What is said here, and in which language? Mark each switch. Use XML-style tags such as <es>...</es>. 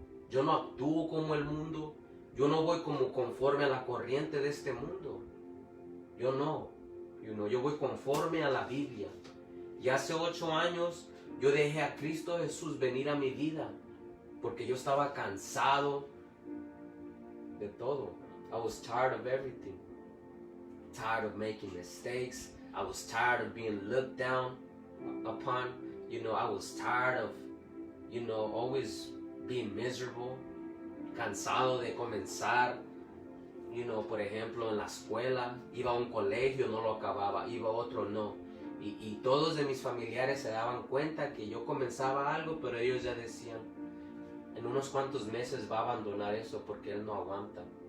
<es>Yo no actúo como el mundo, yo no voy como conforme a la corriente de este mundo. Yo no, yo voy conforme a la Biblia. Y hace 8 años yo dejé a Cristo Jesús venir a mi vida, porque yo estaba cansado de todo.</es> <en>I was tired of everything. Tired of making mistakes. I was tired of being looked down upon. I was tired of, always being miserable,</en> <es>cansado de comenzar. Por ejemplo, en la escuela, iba a un colegio, no lo acababa, iba a otro, no. Y todos de mis familiares se daban cuenta que yo comenzaba algo, pero ellos ya decían, en unos cuantos meses va a abandonar eso porque él no aguanta.</es>